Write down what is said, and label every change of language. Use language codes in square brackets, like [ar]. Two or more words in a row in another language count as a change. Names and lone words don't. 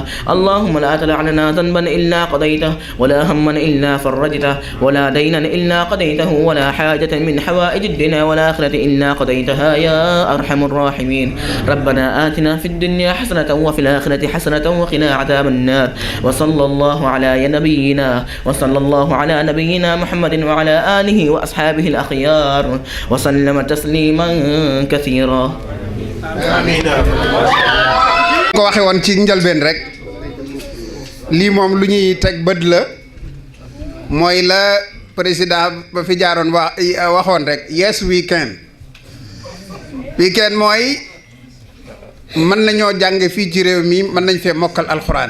[ar] اللهم لا تدع لنا ذنبا إلا قضيته، ولا هما إلا فرجته، ولا دينا إلا قضيته، ولا حاجة من حوائج الدنيا والآخرة إلا قضيتها يا أرحم الراحمين. ربنا آتنا في الدنيا حسنة وفي الآخرة حسنة وقنا عذاب النار. وصلى الله على نبينا محمد وعلى آله وأصحابه الأخيار وسلم تسليما كثيرا. [wo] ko waxe woon ci njëlbeen rek lii moom lu ñuy teg bët la, mooy la président ba fi jaaroon waxoon rek [en] yes weekend [wo] mooy mën nañoo jàng fii ci réew mi, mën nañ fee mokkal alxuraan.